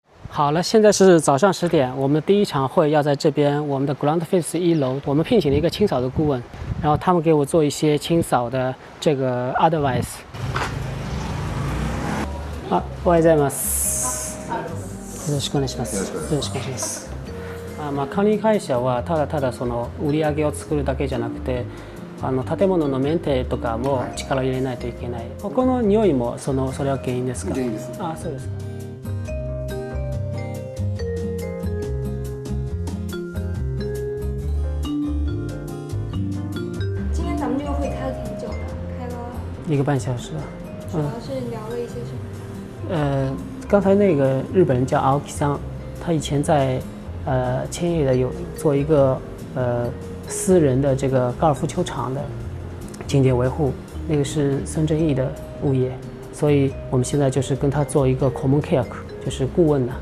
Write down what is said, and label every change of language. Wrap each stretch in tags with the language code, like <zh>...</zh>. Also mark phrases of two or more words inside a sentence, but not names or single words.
<zh>好了，现在是早上10点，我们的第一场会要在这边，我们的 Ground Face 1 楼，我们聘请了一个清扫的顾问，然后他们给我做一些清扫的这个 advice。</zh> <ja>あ、おはようございます。よろしくお願いします。よろしくお願いします。管理会社はただただその売り上げを作るだけじゃなくて、建物のメンテとかも力を入れないといけない。ここの匂いもそれは原因ですか？原因です。あ、そうですか。</ja> <zh>今天咱们这个会开了挺久的，开了 1个半小时吧。主要是聊了一些什么？刚才那个日本人叫青木桑，他以前在千叶的有做一个私人的这个高尔夫球场的清洁维护，那个是孙正义的物业，所以我们现在就是跟他做一个</zh> <en>common care，</en> <zh>就是顾问的。</zh>